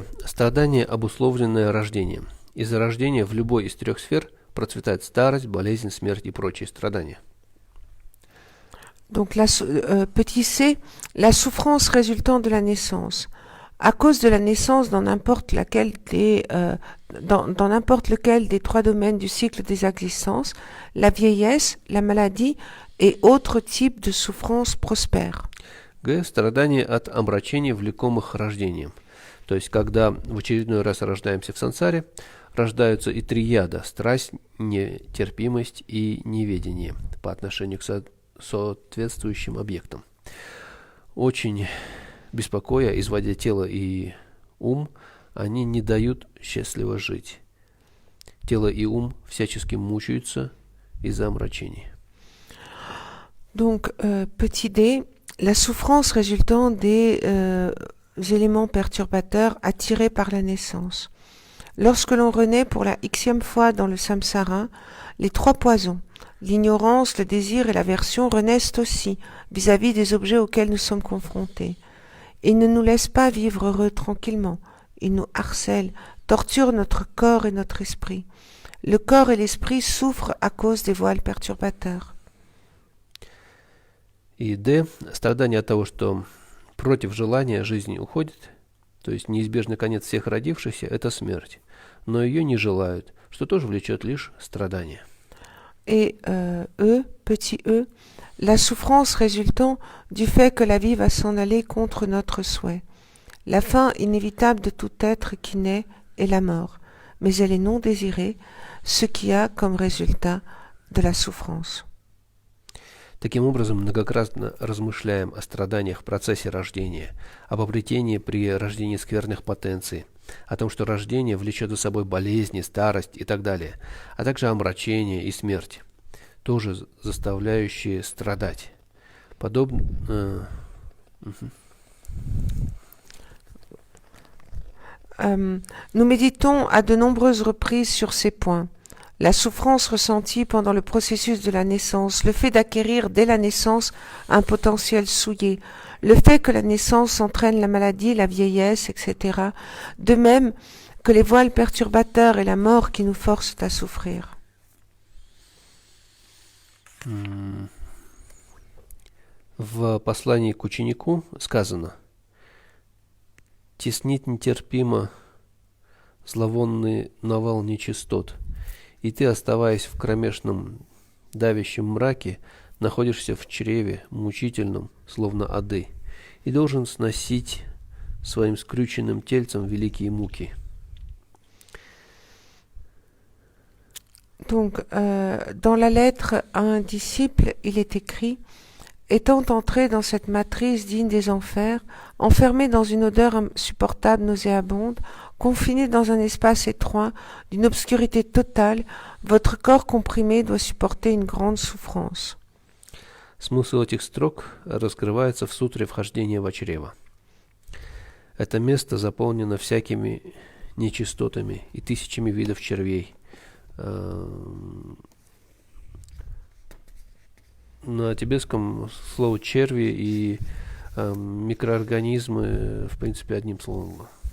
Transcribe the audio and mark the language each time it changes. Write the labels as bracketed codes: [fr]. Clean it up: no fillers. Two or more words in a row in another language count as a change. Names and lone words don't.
[ru] Страдание, обусловленное рождением. Из-за рождения в любой из трех сфер процветает старость, болезнь, смерть и прочие stradания. [fr] Donc, petit c, la souffrance résultant de la naissance. À cause de la naissance dans n'importe lequel des trois domaines du cycle des existences, la vieillesse, la maladie et autres types de souffrances prospèrent. [ru] Г. Страдание от омрачений, влекомых рождением. То есть, когда в очередной раз рождаемся в сансаре, рождаются и три яда – страсть, нетерпимость и неведение по отношению к соответствующим объектам. Очень беспокоя, изводя тело и ум, они не дают счастливо жить. Тело и ум всячески мучаются из-за омрачений. [fr] Donc, petit d, la souffrance résultant des éléments perturbateurs attirés par la naissance. Lorsque l'on renaît pour la xème fois dans le samsara, les trois poisons, l'ignorance, le désir et l'aversion renaissent aussi vis-à-vis des objets auxquels nous sommes confrontés. Ils ne nous laissent pas vivre heureux tranquillement. Ils nous harcèlent, torturent notre corps et notre esprit. Le corps et l'esprit souffrent à cause des voiles perturbateurs. [ru] И Д. Страдание от того, что против желания жизни уходит, то есть неизбежный конец всех родившихся – это смерть, но ее не желают, что тоже влечет лишь страдания. [fr] Et petit e, la souffrance résultant du fait que la vie va s'en aller contre notre souhait. La fin inévitable de tout être qui naît est la mort, mais elle est non désirée, ce qui a comme résultat de la souffrance. [ru] Таким образом, многократно размышляем о страданиях в процессе рождения, об обретении при рождении скверных потенций, о том, что рождение влечет за собой болезни, старость и так далее, а также омрачение и смерть, тоже заставляющие страдать. [fr] Nous méditons à de nombreuses reprises sur ces points. La souffrance ressentie pendant le processus de la naissance, le fait d'acquérir dès la naissance un potentiel souillé, le fait que la naissance entraîne la maladie, la vieillesse, etc., de même que les voiles perturbateurs et la mort qui nous forcent à souffrir. [ru] В послании к ученику сказано: «Теснит нетерпимо зловонный навал нечистот, и ты, оставаясь в кромешном давящем мраке, находишься в чреве мучительном, словно ады, и должен сносить своим скрюченным тельцем великие муки». [fr] Donc, dans la lettre à un disciple, il est écrit: étant entré dans cette matrice digne des enfers, enfermé dans une odeur insupportable, nauséabonde, confiné dans un espace étroit, d'une obscurité totale, votre corps comprimé doit supporter une grande souffrance. [ru] Смысл этих строк раскрывается в сутре вхождения во чрево. Это место заполнено всякими нечистотами и тысячами видов червей. На тибетском слово черви и микроорганизмы, в принципе, одним словом.